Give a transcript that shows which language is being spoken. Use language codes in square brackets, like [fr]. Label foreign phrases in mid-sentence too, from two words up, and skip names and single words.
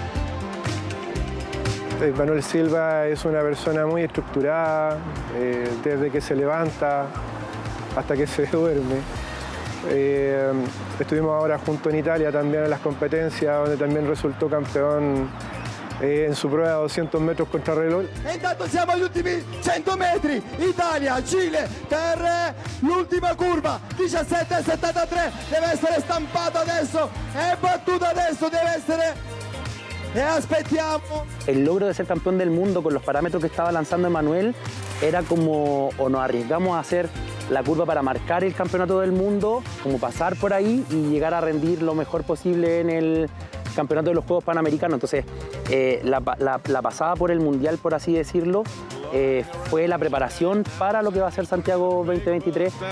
[es] Manuel Silva es una persona muy estructurada, desde que se levanta hasta que se duerme. Estuvimos ahora junto en Italia también en las competencias, donde también resultó campeón in su prueba de 200 metros contrarreloj. [it] E intanto siamo agli ultimi 100 metri, Italia, Cile, per l'ultima curva, 17,73, deve essere stampato adesso, è battuto adesso, deve essere... E aspettiamo. [es] El logro de ser campeón del mundo con los parámetros que estaba lanzando Emanuel era como, o nos arriesgamos a hacer la curva para marcar el campeonato del mundo, como pasar por ahí y llegar a rendir lo mejor posible en el campeonato de los Juegos Panamericanos. Entonces, la pasada por el Mundial, por así decirlo, fue la preparación para lo que va a ser Santiago 2023.